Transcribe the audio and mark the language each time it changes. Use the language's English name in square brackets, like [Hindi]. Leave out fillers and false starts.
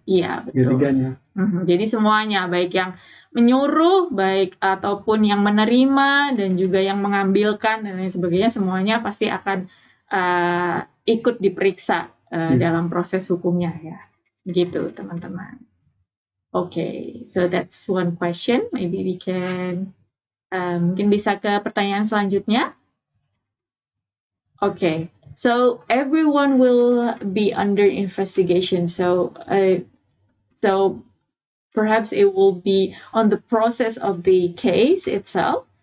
[Indonesian] Iya, betul. Ketiganya. Jadi semuanya, baik yang menyuruh, baik ataupun yang menerima, dan juga yang mengambilkan, dan lain sebagainya, semuanya pasti akan ikut diperiksa dalam proses hukumnya ya. Gitu, teman-teman. [English] Okay, so that's one question. Maybe we can [Indonesian] mungkin bisa ke pertanyaan selanjutnya. [English] Okay, so everyone will be under investigation. So perhaps it will be on the process of the case itself.